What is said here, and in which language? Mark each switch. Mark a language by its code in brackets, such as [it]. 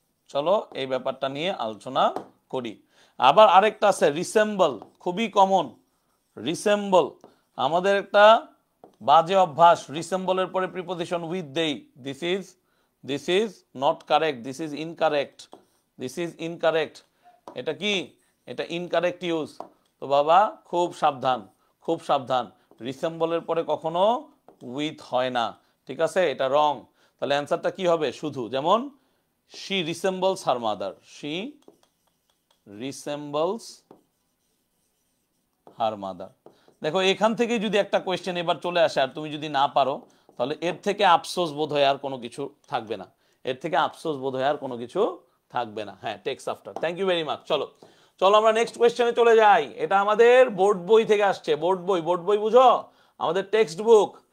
[bn] চলো এই ব্যাপারটা নিয়ে আলোচনা করি। আবার আরেকটা আছে রিসেম্বল, খুবই কমন, রিসেম্বল আমাদের একটা বাজে অভ্যাস, রিসেম্বলের পরে প্রিপোজিশন উইথ দেই, [en] this is not correct, this is incorrect, [bn] this is incorrect, এটা কি, এটা ইনকারেক্ট ইউজ। তো বাবা খুব সাবধান, খুব সাবধান, রিসেম্বলের পরে কখনো উইথ হয় না, ঠিক আছে? এটা রং। তাহলে অ্যান্সারটা কি হবে, শুধু, যেমন [en] she resembles her mother, she resembles her mother। [bn] দেখো এখান থেকে যদি একটা কোয়েশ্চেন এবার চলে আসে আর তুমি যদি না পারো, তাহলে এর থেকে আফসোস বোধ হয় আর কোনো কিছু থাকবে না, এর থেকে আফসোস বোধ হয় আর কোনো কিছু থাকবে না। হ্যাঁ, takes after, [en] Thank you very much. [bn] চলো চলো আমরা নেক্সট কোয়েশ্চেনে চলে যাই। এটা আমাদের বোর্ড বই থেকে আসছে, বোর্ড বই, বোর্ড বই বুঝো, আমাদের টেক্সট বুক।